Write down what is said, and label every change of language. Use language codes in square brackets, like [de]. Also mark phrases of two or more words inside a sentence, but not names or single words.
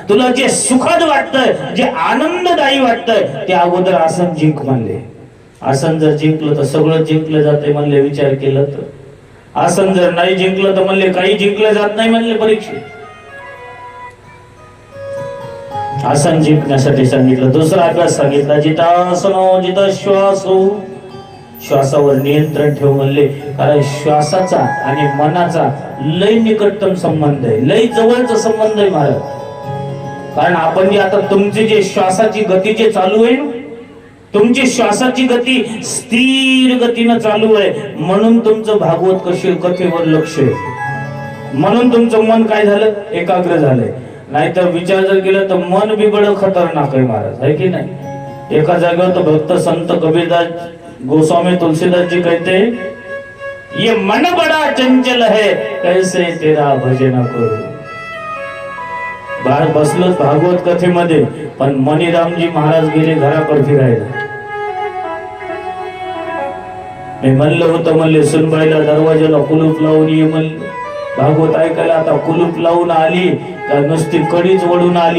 [mr] तुला जे सुखद वाटतंय, जे आनंददायी वाटतंय ते अगोदर आसन जिंक म्हणले। आसन जर जिंकलं तर सगळं जिंकलं जाते म्हणले, विचार केलं तर। आसन जर नाही जिंकलं तर म्हणले काही जिंकलं जात नाही म्हणले परीक्षेत। आसन जिंकण्यासाठी सांगितलं. दुसरा अभ्यास सांगितला [sa] जितासनो जित श्वासो, [mr] श्वासावर नियंत्रण ठेव म्हणले. कारण श्वासाचा आणि मनाचा लय निकटतम संबंध आहे, लय जवळचा संबंध आहे महाराज. कारण आपण जे आता तुमची जे श्वासाची गती जे चालू आहे, तुमची श्वासाची गती स्थिर गतीनं चालू आहे, म्हणून तुमचं भागवत कथेवर लक्ष आहे, म्हणून तुमचं मन काय झालं, एकाग्र झालंय. नाहीतर विचार जर केला तर मन बी बड खतरनाक आहे महाराज, है की नाही. एका जागेवर तो भक्त संत [hi] कबीरदास गोस्वामी तुलसीदास जी कहते, ये मन बड़ा चंचल है कैसे तेरा भजन करू. [mr] बाहेर बसलो भागवत कथेमध्ये, पण मणिरामजी महाराज गेले घराकडे फिरायला. मी म्हणलं होतं, म्हणले सुनबाईला दरवाजाला कुलूप लावून ये म्हणले. भागवत ऐकायला आता कुलूप लावून आली का नुसती कडीच वळून आली.